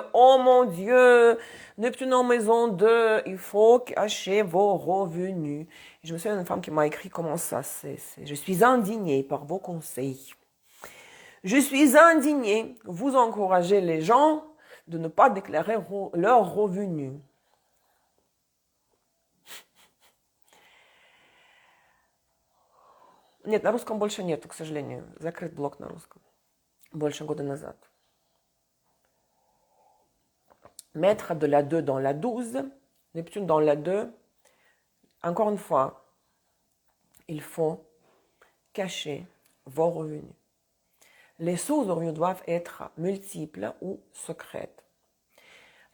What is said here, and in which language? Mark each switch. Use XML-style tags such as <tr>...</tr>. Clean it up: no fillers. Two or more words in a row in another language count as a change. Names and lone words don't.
<fr>Oh mon Dieu, Neptune en maison 2, il faut cacher vos revenus. Je me souviens d'une femme qui m'a écrit comment ça, je suis indignée par vos conseils. Je suis indignée. Vous encouragez les gens de ne pas déclarer leurs revenus.</fr> <ru>Нет, на русском больше нету, к сожалению. Закрыт блог на русском. Больше года назад.</ru> <fr>Mettre de la 2 dans la 12, Neptune dans la 2, encore une fois, il faut cacher vos revenus. Les sources de revenus doivent être multiples ou secrètes.</fr>